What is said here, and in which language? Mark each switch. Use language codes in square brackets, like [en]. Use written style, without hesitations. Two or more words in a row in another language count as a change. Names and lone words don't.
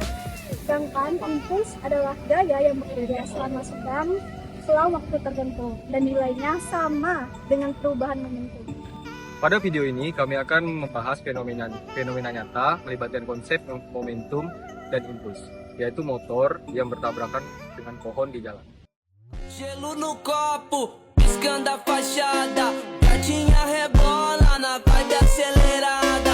[id] Sedangkan impuls adalah gaya yang bekerja selama waktu tertentu dan nilainya sama dengan perubahan momentum. Pada video ini kami akan membahas fenomena nyata melibatkan konsep momentum dan impuls, yaitu motor yang bertabrakan dengan pohon di jalan. [pt] Gelo no copo, piscando a fachada. Gatinha rebola na vibe acelerada.